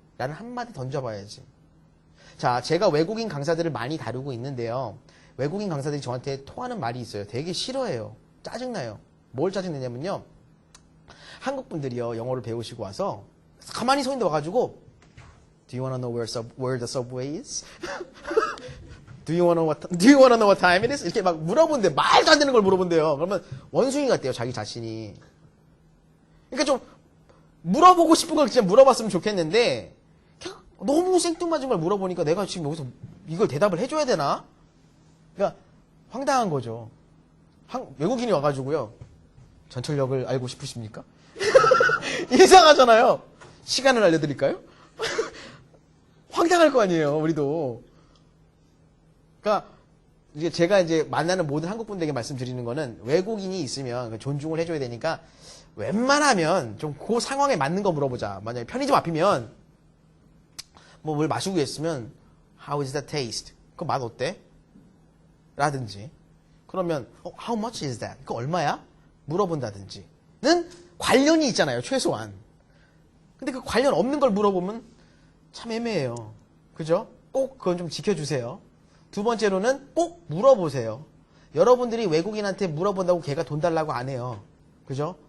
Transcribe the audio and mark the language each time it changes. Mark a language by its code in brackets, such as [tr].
[ko] 라는 한마디 던져봐야지. 자, 제가 외국인 강사들을 많이 다루고 있는데요. 외국인 강사들이 저한테 토하는 말이 있어요. 되게 싫어해요. 짜증나요. 뭘 짜증내냐면요. 한국 분들이요, 영어를 배우시고 와서 가만히 서 있는데 와가지고 [en] Do you want to know where the subway is? Do you want to know what time it is? [ko] 이렇게 막 물어본대. 말도 안 되는 걸 물어본대요. 그러면 원숭이 같대요, 자기 자신이. 그러니까 좀 물어보고 싶은 걸 진짜 물어봤으면 좋겠는데 너무 생뚱맞은 걸 물어보니까 내가 지금 여기서 이걸 대답을 해줘야 되나? 그러니까 황당한 거죠. 외국인이 와가지고요. 전철역을 알고 싶으십니까? 이상하잖아요. 시간을 알려드릴까요? 황당할 거 아니에요, 우리도. 그러니까 이제 제가 이제 만나는 모든 한국 분들에게 말씀드리는 거는 외국인이 있으면 존중을 해줘야 되니까 웬만하면 좀 그 상황에 맞는 거 물어보자. 만약에 편의점 앞이면 뭐 뭘 마시고 있으면 [en] How is that taste? [ko] 그 맛 어때? 라든지 그러면 [en] How much is that? [ko] 그 얼마야? 물어본다든지는 관련이 있잖아요, 최소한. 근데 그 관련 없는 걸 물어보면 참 애매해요. 그죠? 꼭 그건 좀 지켜주세요. 두 번째로는 꼭 물어보세요. 여러분들이 외국인한테 물어본다고 걔가 돈 달라고 안 해요. 그죠?